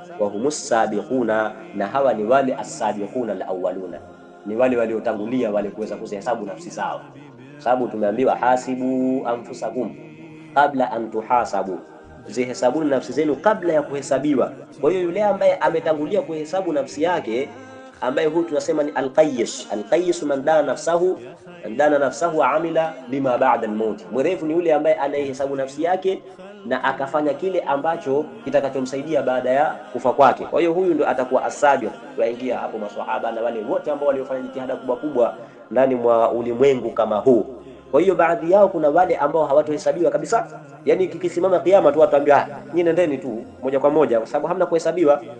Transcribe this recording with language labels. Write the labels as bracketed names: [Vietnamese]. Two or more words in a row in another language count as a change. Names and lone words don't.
[Arabic] وهم السابقون, [Swahili] na hawa ni wale [Arabic] السابقون الأولون, [Swahili] ni wale waliotangulia, wale kuweza kuzihesabu nafsi zao, sababu tumeambiwa [Arabic] حاسبوا أنفسكم قبل أن تحاسبوا, [Swahili] zihesabuni nafsi zenu kabla ya kuhesabiwa. Kwa hiyo yule ambaye ametangulia kuhesabu nafsi yake, ambaye huyu tunasema ni [Arabic] الكيس من دان نفسه وعمل لما بعد الموت. [Swahili] Mwerevu ni yule ambaye anayehesabu nafsi yake na akafanya kile ambacho kitakachomsaidia baada ya kufa kwake. Kwa hiyo huyu ndo atakuwa asabiq. Waingia hapo maswahaba na wale wote ambao waliofanya jitihada kubwa ndani mwa ulimwengu kama huu. Kwa hiyo baadhi yao kuna wale ambao hawatohesabiwa kabisa, yani kikisimama kiyama tu wataambia nyinyi nendeni tu moja kwa moja, kwa sababu hamna kuhesabiwa.